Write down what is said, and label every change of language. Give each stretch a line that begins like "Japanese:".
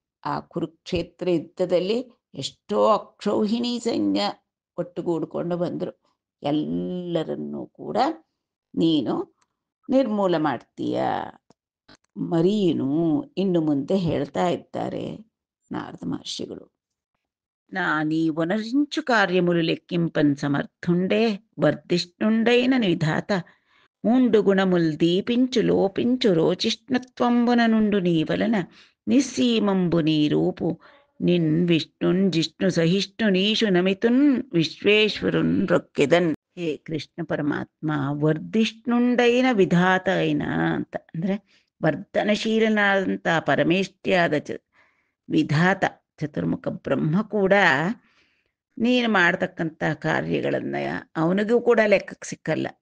Kannada: ಆ ಕುರುಕ್ಷೇತ್ರ ಯುದ್ಧದಲ್ಲಿ ಎಷ್ಟೋ ಅಕ್ಷೌಹಿಣಿ ಸೈನ್ಯ ಒಟ್ಟುಗೂಡಿಕೊಂಡು ಬಂದರು. ಎಲ್ಲರನ್ನೂ ಕೂಡ ನೀನು ನಿರ್ಮೂಲ ಮಾಡ್ತೀಯ. ಮರೀನು ಇನ್ನು ಮುಂದೆ ಹೇಳ್ತಾ ಇದ್ದಾರೆ ನಾರದ ಮಹರ್ಷಿಗಳು.
Telugu: నానీ వనరించు కార్యములు లెక్కింపన్ సమర్థుండే వర్ధిష్ణుండైన విధాత మూండు గుణముల్ దీపించు లోపించు రోచిష్ణత్వంబున నుండు నీ వలన నిస్సీమంబు నీ రూపు నిన్ విష్ణున్ జిష్ణు సహిష్ణు నీషు నమితున్ విశ్వేశ్వరున్ రొక్కెదన్.
Kannada: ಹೇ ಕೃಷ್ಣ ಪರಮಾತ್ಮ,
Telugu: ವರ್ಧಿಷ್ಣುಂಡೈನ ವಿಧಾತ ಐನ
Kannada: ಅಂತ ಅಂದರೆ ವರ್ಧನಶೀಲನಾದಂಥ ಪರಮೇಷ್ಠಿಯಾದ ವಿಧಾತ ಚತುರ್ಮುಖ ಬ್ರಹ್ಮ ಕೂಡ ನೀನು ಮಾಡ್ತಕ್ಕಂಥ ಕಾರ್ಯಗಳನ್ನು ಅವನಿಗೂ ಕೂಡ ಲೆಕ್ಕಕ್ಕೆ ಸಿಕ್ಕಲ್ಲ.